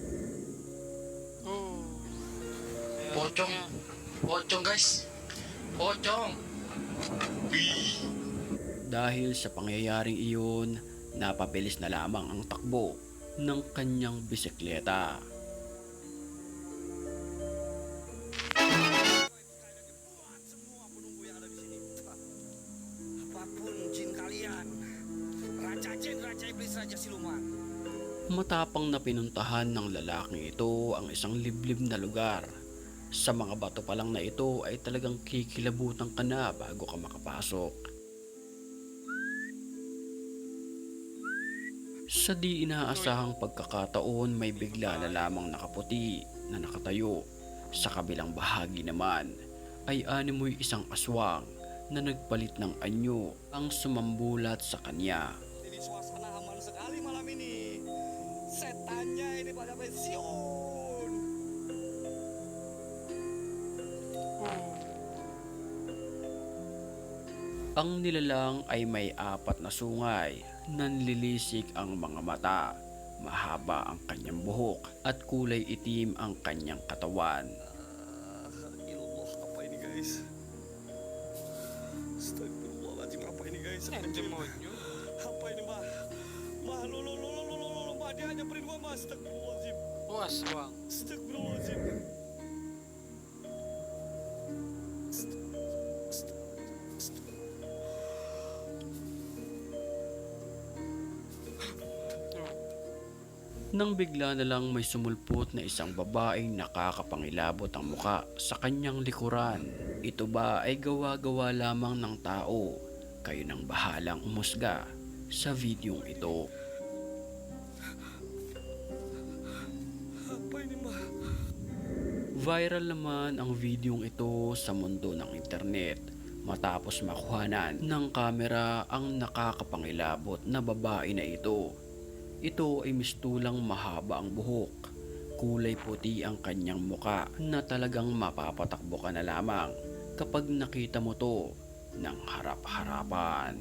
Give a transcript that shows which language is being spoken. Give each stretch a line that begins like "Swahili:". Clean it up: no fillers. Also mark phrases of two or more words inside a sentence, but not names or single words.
Indonesian: Oh. Ayan Pocong. nga. Pocong guys. Pocong.
Filipino: Dahil sa pangyayaring iyon, napabilis na lamang ang takbo ng kanyang bisikleta.
Indonesian: Apapun jin kalian, Raja Jin, Raja Iblis, Raja Siluman.
Filipino: Matapang na pinuntahan ng lalaking ito ang isang liblib na lugar. Sa mga bato pa lang na ito ay talagang kikilabutan ka na bago ka makapasok. Sa di inaasahang pagkakataon may bigla na lamang nakaputi na nakatayo. Sa kabilang bahagi naman ay animoy isang aswang na nagpalit ng anyo ang sumambulat sa kanya.
Indonesian: Ini suasana aman sekali malam ini. Setannya ini pada pensiun.
Filipino: Ang nilalang ay may 4 na sungay, nanlilisik ang mga mata, mahaba ang kanyang buhok at kulay itim ang kanyang katawan.
Indonesian: Ilallah, apa ini guys? Astagfirullahaladzim, apa ini guys?
Filipino: Yan, demonyo.
Indonesian: Apa ini mah? Mah, lo, mah, dia hanya beri 2 mah. Astagfirullahaladzim.
Filipino: Oh, aswang.
Indonesian: Astagfirullahaladzim.
Filipino: Nang bigla na lang may sumulpot na isang babaeng nakakapangilabot ang muka sa kanyang likuran. Ito ba ay gawa-gawa lamang ng tao? Kayo nang bahalang umusga sa videong ito.
Indonesian: Apa ini mah?
Filipino: Viral naman ang videong ito sa mundo ng internet matapos makuhanan ng kamera ang nakakapangilabot na babae na ito. Ito ay mistulang mahaba ang buhok, kulay puti ang kanyang muka na talagang mapapatakbo ka na lamang kapag nakita mo to ng harap-harapan.